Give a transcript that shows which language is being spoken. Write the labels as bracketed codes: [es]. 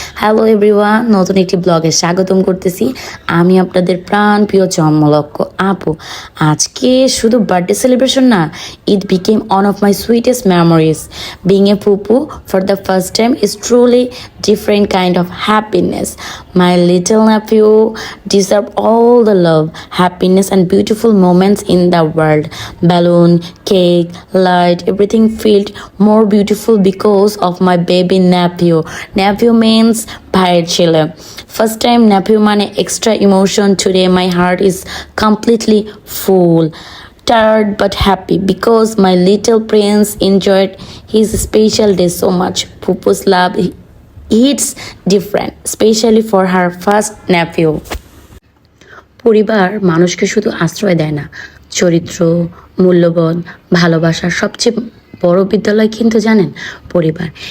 [en] hello everyone, [bn] নতুন একটি ব্লগে স্বাগতম করতেছি। আমি আপনাদের প্রাণ প্রিয় চম্মলক্ষ আপু। আজকে শুধু বার্থডে সেলিব্রেশন না, [en] It became one of my sweetest memories. Being a ফুপু for the first time is truly different kind of happiness. My little nephew deserve all the love, happiness and beautiful moments in the world. Balloon, cake, light, everything felt more beautiful because of my baby nephew. Nephew means [bn] ভাইয়ের ছেলে। [en] First time nephew মানে extra emotion. Today my heart is completely full. Tired but happy because my little prince enjoyed his special day so much. Pupu's love hits different, especially for her first nephew. [bn] পরিবার মানুষকে শুধু আশ্রয় দেয় না, চরিত্র, মূল্যবোধ, ভালোবাসার সবচেয়ে বড় বিদ্যালয় কিন্তু জানেন পরিবার।